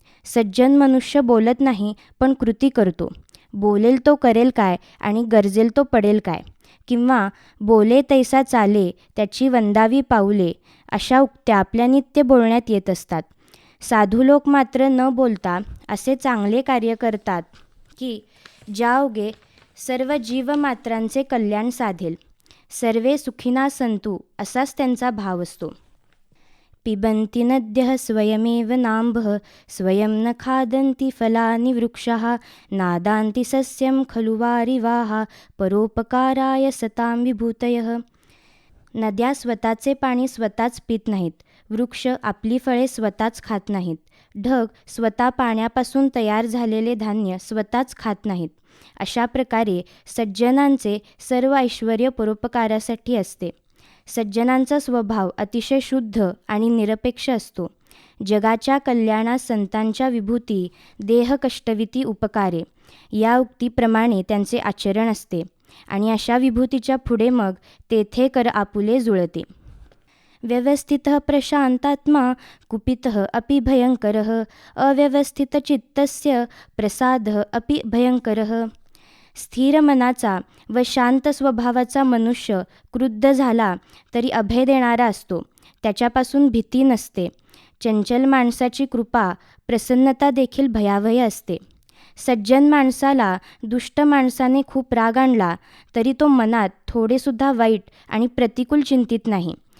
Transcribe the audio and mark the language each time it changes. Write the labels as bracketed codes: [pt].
[mr] सज्जन मनुष्य बोलत नाही, पण कृती करतो. बोलेल तो करेल काय आणि गरजेल तो पडेल काय, किंवा बोले तैसा चाले त्याची वंदावी पाऊले, अशा उक्त्या आपल्या नित्य बोलण्यात येत असतात. साधू लोक मात्र न बोलता असे चांगले कार्य करतात की ज्यायोगे सर्व जीवमात्रांचे कल्याण साधेल. [sa] सर्वे सुखिना संतु [mr] असाच त्यांचा भाव असतो. [sa] पिबन्ति नद्यः स्वयमेव नाम्भः स्वयं न खादन्ति फलानि वृक्षः नादान्ति सस्यं खलु वारिवाः परोपकाराय सतां विभूतयः. [mr] नद्या स्वतःचे पाणी स्वतःच पित नाहीत, वृक्ष आपली फळे स्वतःच खात नाहीत, ढग स्वतः पाण्यापासून तयार झालेले धान्य स्वतःच खात नाहीत. अशा प्रकारे सज्जनांचे सर्व ऐश्वर्य परोपकारासाठी असते. सज्जनांचा स्वभाव अतिशय शुद्ध आणि निरपेक्ष असतो. जगाच्या कल्याणास संतांच्या विभूती देह कष्टविती उपकारे या उक्तीप्रमाणे त्यांचे आचरण असते आणि अशा विभूतीच्या पुढे मग तेथे कर आपुले जुळते. [sa] व्यवस्थितः प्रशांतात्मा कुपितः अपि भयंकरः अव्यवस्थितचित्तस्य प्रसादः अपि भयंकरः. [mr] स्थिर मनाचा व शांत स्वभावाचा मनुष्य क्रुद्ध झाला तरी अभय देणारा असतो. त्याच्यापासून भीती नसते. चंचल माणसाची कृपा प्रसन्नता देखील भयावह असते. सज्जन माणसाला दुष्ट माणसाने खूप राग आणला तरी तो मनात थोडेसुद्धा वाईट आणि प्रतिकूल चिंतित नाही.